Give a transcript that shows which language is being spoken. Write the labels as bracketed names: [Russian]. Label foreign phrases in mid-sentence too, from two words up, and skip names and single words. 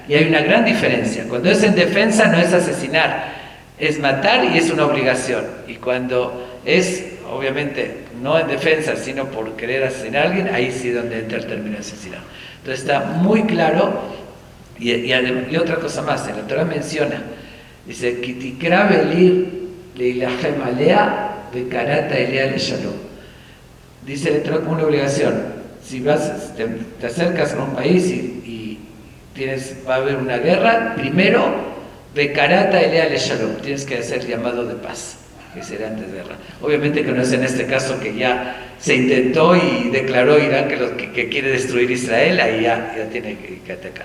[Spanish] Y hay una gran diferencia. Cuando es en defensa no es asesinar, es matar y es una obligación. Y cuando es, obviamente, no en defensa, sino por querer asesinar a alguien, ahí sí donde entra el término de asesinar. Entonces está muy claro, y otra cosa más, en la Torah menciona, dice, [Hebrew] כי תקרב אל עיר להלחם עליה וקראת אליה לשלום. [Spanish] Dice la Torah como una obligación, si te acercas a un país y va a haber una guerra, primero, [Hebrew] וקראת אליה לשלום, [Spanish] tienes que hacer llamado de paz, que será antes de guerra. Obviamente que no es en este caso que ya se intentó y declaró Irán que quiere destruir Israel, ahí ya tiene que atacar.